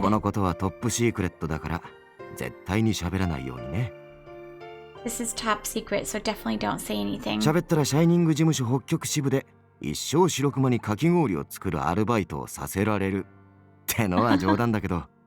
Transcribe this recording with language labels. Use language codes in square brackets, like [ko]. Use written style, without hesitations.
[ja] このことはトップシークレットだから絶対に喋らないようにね。 [en] This is top secret, so definitely don't say anything. [ja] 喋ったらシャイニング事務所北極支部で一生白熊にかき氷を作るアルバイトをさせられるってのは冗談だけど。